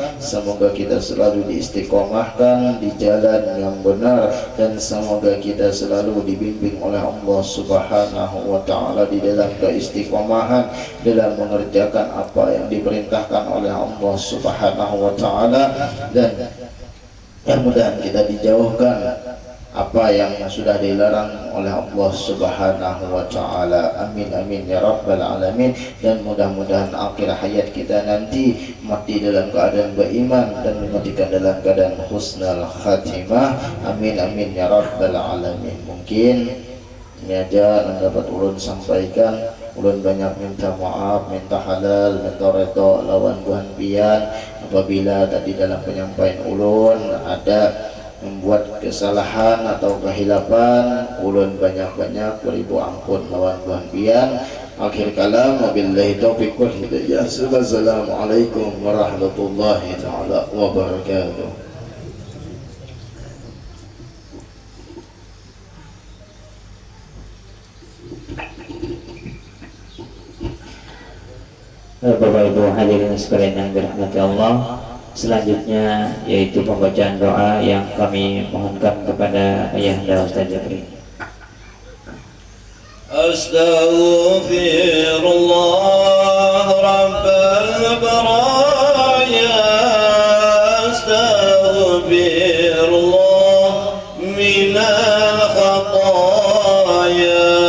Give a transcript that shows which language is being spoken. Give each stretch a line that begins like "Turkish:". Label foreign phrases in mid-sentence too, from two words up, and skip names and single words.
Indonesian: Semoga kita selalu diistiqomahkan di jalan yang benar, dan semoga kita selalu dibimbing oleh Allah
Arabic: سبحانه وتعالى
Indonesian: di dalam keistiqomahan dalam mengerjakan apa yang diperintahkan oleh Allah
Arabic: سبحانه وتعالى,
Indonesian: dan mudah-mudahan kita dijauhkan apa yang sudah dilarang oleh Allah
Arabic: سبحانه وتعالى. آمين آمين يا رب العالمين.
Indonesian: Dan mudah-mudahan akhir hayat kita nanti mati dalam keadaan beriman dan mematikan dalam keadaan
Arabic: حسن الخاتمة. آمين آمين يا رب العالمين.
Banjar: Mungkin ini aja yang dapat ulun sampaikan. Ulun banyak minta maaf, minta halal, minta redha lawan Tuhan pian apabila tadi dalam penyampaian ulun ada membuat kesalahan atau kehilapan. Ulun banyak-banyak beribu ampun lawan Tuhan pian.
Indonesian: Akhir kalam,
Arabic: وبالله التوفيق والهداية. السلام عليكم ورحمة الله تعالى وبركاته.
Indonesian: Bapak Ibu hadirin sekalian yang dirahmati Allah, selanjutnya yaitu pembacaan doa yang kami mohonkan kepada Ayahanda Ustaz Jabri.
Arabic: أستغفر الله رب البرايا، أستغفر الله من الخطايا,